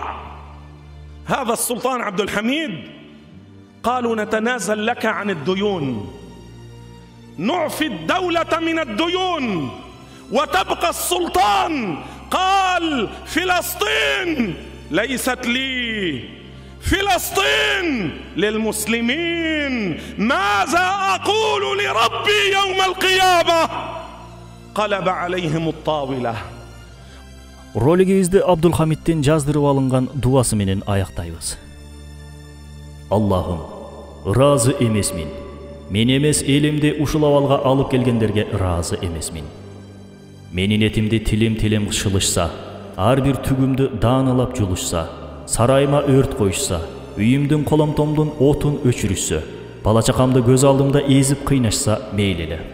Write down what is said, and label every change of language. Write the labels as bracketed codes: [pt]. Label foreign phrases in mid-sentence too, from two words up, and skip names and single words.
[ar] هذا السلطان عبد الحميد قالوا نتنازل لك عن الديون، نعفي الدولة من الديون وتبقى السلطان. قال فلسطين ليست لي، فلسطين للمسلمين، ماذا أقول لربي يوم القيامة؟ قلب عليهم الطاولة. [ky] Ролигибизди Абдулхамиттин жаздырып алынган дуасы менен аяктайбыз. Аллахым, разы эмесмин. Мен эмес элимди ушул абалга алып келгендерге разы эмесмин. Менин этимди тилим шылышса, ар бир түгүмдү даанылап жулушса, сарайыма өрт коюшса, үйүмдүн коломтомдун отун өчүрүшсө, бала чакамды көз алдымда эзип кыйнашса мейли эле.